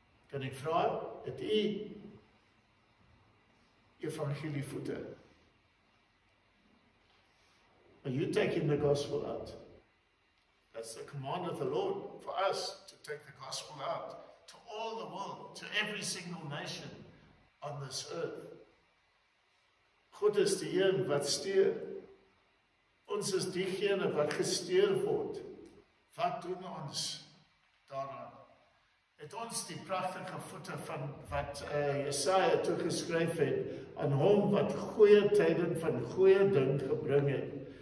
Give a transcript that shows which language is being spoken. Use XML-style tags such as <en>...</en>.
<af>Kan ek vra, het u evangelievoete?</af> <en>Are you taking the gospel out? That's the command of the Lord for us to take the gospel out to all the world, to every single nation on this earth.</en> <af>God is die een wat stuur. Ons is diegene wat gestuur word. Wat doen ons daaraan? Het ons die pragtige voete van wat Jesaja toegeskryf het aan hom wat goeie tyding van goeie ding gebring het.</af>